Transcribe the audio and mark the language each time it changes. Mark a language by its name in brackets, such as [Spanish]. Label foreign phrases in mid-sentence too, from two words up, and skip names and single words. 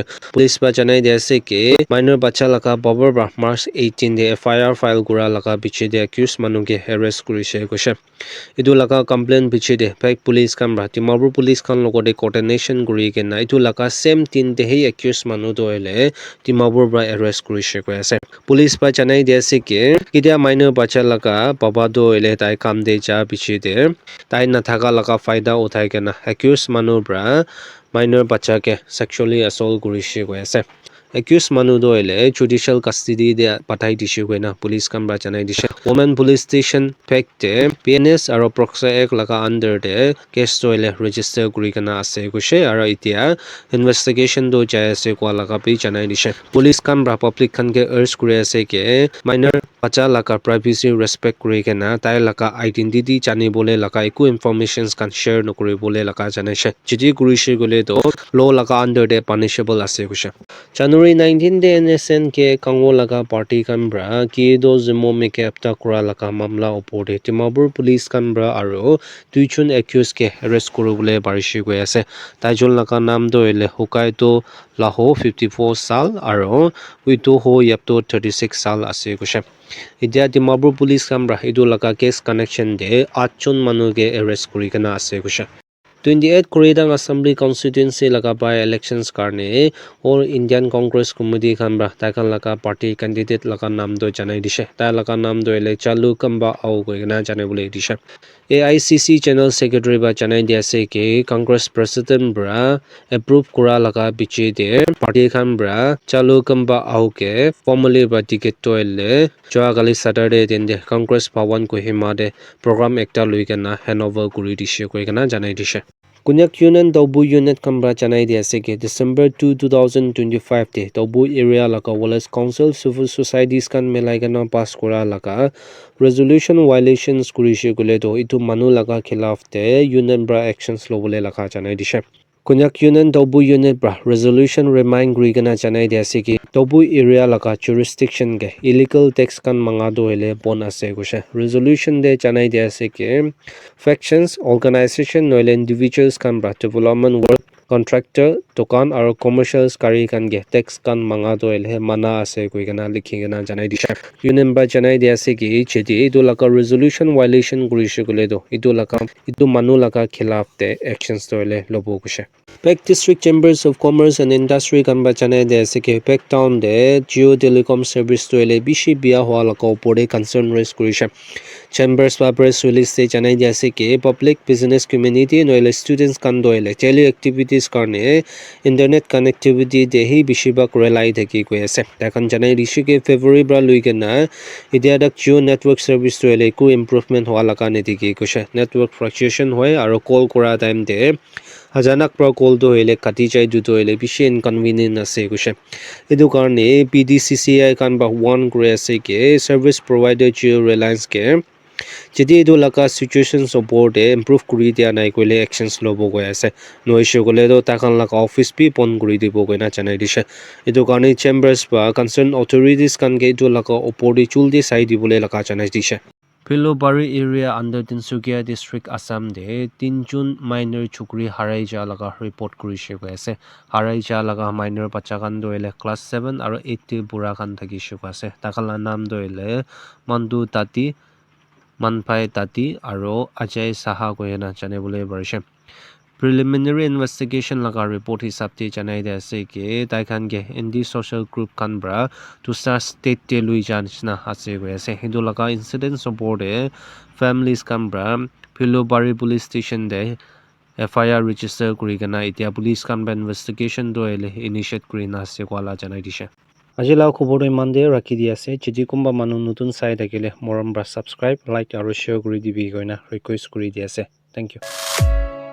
[Naga Pidgin] Police ba janai de ase ke minor bacha laka babar bra March 18 de [English] FIR file [Naga Pidgin] kura laka biche de accused manu ke arrest kurishe goishe. Edu laka complaint biche de back police kam bra Dimapur police kan logote coordination kuri ke na edu laka same tin de he accused manu do ele Dimapur bra arrest kurishe goi ase. Police ba janai de ase ke kidia minor bacha laka baba do ele tai kam de ja biche de tai na thaka laka faida uthai ke na accused manu bra minor bacha ke [English] sexually assault [Naga Pidgin] kurishe goi ase. Accused manu do ele [English] judicial custody [Naga Pidgin] de pathai dishe goi na police kam bra janai dishe. Women police station pek de PNS aro proxa ek laka under de case do ele register kuri kana ase goshe aro itia investigation do jai ase kwa laka bi janai dishe. Police kam bra public khan ke urge kuri ase ke minor bacha laka [English] privacy respect [Naga Pidgin] kuri kana tai laka identity jani bole laka eku informations kan share no kuri bole laka janai she. Jidi kuri she gole to law laka under de punishable ase goshe. January 19 de NSN ke Kango laga party kan bra ki do zimo me ke apta kura laka mamla opor de Dimapur police kan bra aro tuichun accused ke arrest kurubole barishi goi ase. Taijol laka nam do ele Hokkaido Laho 54 sal aro Wito Ho Yapto 36 sal ase goshe. Idia Dimapur police kan bra edu laka [English] case connection [Naga Pidgin] de 8 jon manu ke arrest kuri kana ase goshe. 28 Koreidang Assembly constituency laga [English] by elections [Naga Pidgin] karne or Indian Congress Committee khan bra tai khan laga [English] party candidate [Naga Pidgin] laga nam do janai dishe. Tai laga nam do ele chalu kamba au koi na janai bole dishe. [English] AICC General Secretary [Naga Pidgin] ba janai dia se ke [English] Congress President [Naga Pidgin] bra approve kura laga biche de party khan bra chalu kamba au ke formally ba ticket to ele joa gali Saturday din de Congress Bhawan Kohima de program ekta lui kana handover kuri dishe koi kana janai dishe. Kunyak Yunan Tobu Unit Kambra Chanai de Aseke December 2, 2025 de Tobu area laka Wallace Council Civil Societies kan melaigana pass kora laka [English] resolution violations [Naga Pidgin] kurishe gule to itu manu laka khilaf de Union bra actions lobole laka chanai dishe. Kunyak Yunan Tobu Unit bra [English] resolution remind [Naga Pidgin] grigana chanai de Aseke Tobu area laka jurisdiction ke [English] illegal tax [Naga Pidgin] kan mangado hele bon ase gushe. Resolution de chanai de Aseke factions, organization, noile individuals kan bra [English] development work, contractor, [Naga Pidgin] tokan aro commercials kari kan ge tax kan manga do elhe mana ase koi gana likhi gana janai disha. Union ba janai dia ase ki chedi idu laka [English] resolution violation [Naga Pidgin] kurishe gole do idu laka idu manu laka khilaf te actions to ele lobo kushe. Peck District Chambers of Commerce and Industry kan ba janai dia ase ki Peck Town de Geo Telecom Service to ele bishi bia hwa laka opore [English] concern raise [Naga Pidgin] kurishe. Chambers ba [English] press release [Naga Pidgin] se janai dia ase ki [English] public business community [Naga Pidgin] noile students kan do ele tele activities karne [English] internet connectivity [Naga Pidgin] de hi bishibak relay thaki koi ase takan janai rishi ke February bra luike na idia dak [English] Jio network service [Naga Pidgin] to ele ku improvement hwa laka ne diki koshe [English] network fluctuation [Naga Pidgin] hoy aro call kora time de hajanak pro call do ele kati jai du do ele bishi inconvenient ase koshe edu karne PDCCI kan ba one kore ase ke [English] service provider Jio Reliance [Naga Pidgin] ke jodi eto laka situation support e improve kuri dia nai koile actions lobo goi ase no issue gole to takan laka office pi pon kuri dibo goi na chanai dishe eto karni chambers ba [English] concerned authorities [Naga Pidgin] kan ge eto laka opor di chuldi sai dibole laka chanai dishe Philobari area under Tinsukia district Assam de 3 June minor chukri harai ja laga report kurishe goi ase harai ja laga minor bacha kan do ele class 7 aro 8 te bura kan thaki shu ase takala nam do ele Mandu Tati Manpai Tati aro Ajay Saha koyena chane bole barishe [English] preliminary investigation [Naga Pidgin] laga report hisab te janai de ase ke tai khan ge indi [English] social group [Naga Pidgin] kan bra to start state te lui jan chna ase go ase hindu laga incident support e families kan bra Philobari police station de [English] FIR register [Naga Pidgin] kuri gana itia police kan ba investigation do ele initiate kuri na ase kwala janai dishe Ajila khobor iman de rakhi di ase chidi kumba manu nutun sai dakile moram bra subscribe like aro share kuri dibi goina request kuri di ase [English] thank you